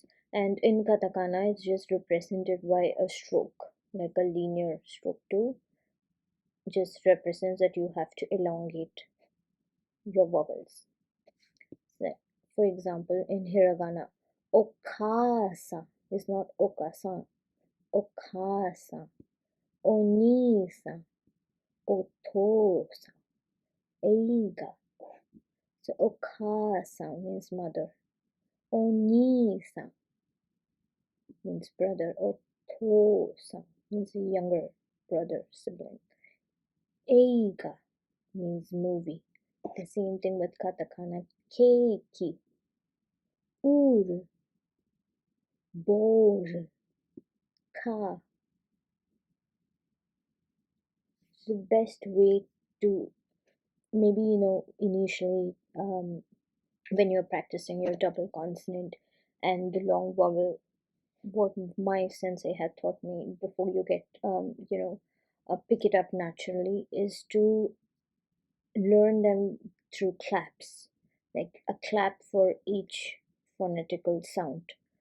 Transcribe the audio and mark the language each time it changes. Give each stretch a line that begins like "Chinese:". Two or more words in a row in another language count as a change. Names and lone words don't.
English: And in katakana, it's just represented by a stroke, like a linear stroke too. Just represents that you have to elongate your vowels. So, for example, in hiragana, okasa is not
Japanese: okasan, okasa, onisa, otosa,
English: eiga. So okasa means mother, onisa means brother, otosa means a younger brother, sibling, eiga means movie. The same thing with katakana,
Japanese: keiki, uru, boru, ka.
English: The best way to maybe initially when you're practicing your double consonant and the long vowel, what my sensei had taught me before you get pick it up naturally is to learn them through claps, like a clap for each phonetical sound.